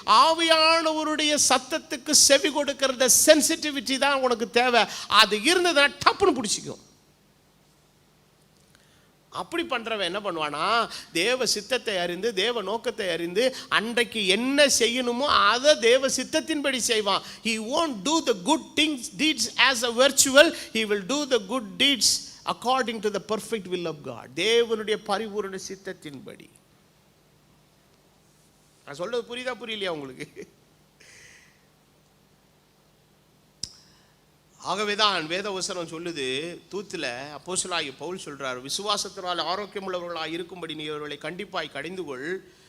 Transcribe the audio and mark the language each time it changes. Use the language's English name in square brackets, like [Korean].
[Tamil] ஆவியானவருடைய சத்தத்துக்கு செவி கொடுக்கறத சென்சிட்டிவிட்டி தான் உனக்கு தேவை. அது இருந்ததுன்னா டப்புன்னு பிடிச்சிக்கும். அப்படி பண்ணுறவன் என்ன பண்ணுவானா, தேவ சித்தத்தை அறிந்து, தேவ நோக்கத்தை அறிந்து, அன்றைக்கு என்ன செய்யணுமோ அதை தேவ சித்தத்தின்படி செய்வான். [English] He won't do the good things, deeds as a virtual. He will do the good deeds according to the perfect will of God. [Tamil] தேவனுடைய பரிபூரண சித்தத்தின்படி. நான் சொல்றது புரியுதா புரியலையா உங்களுக்கு? ஆகவேதான் வேதவசனம் சொல்லுது, தூத்தில் அப்போஸ்தலனாகிய பவுல் சொல்கிறார், விசுவாசத்தினால் ஆரோக்கியம் உள்ளவர்களாக இருக்கும்படி நீ அவர்களை கண்டிப்பாய் கடிந்து கொள்.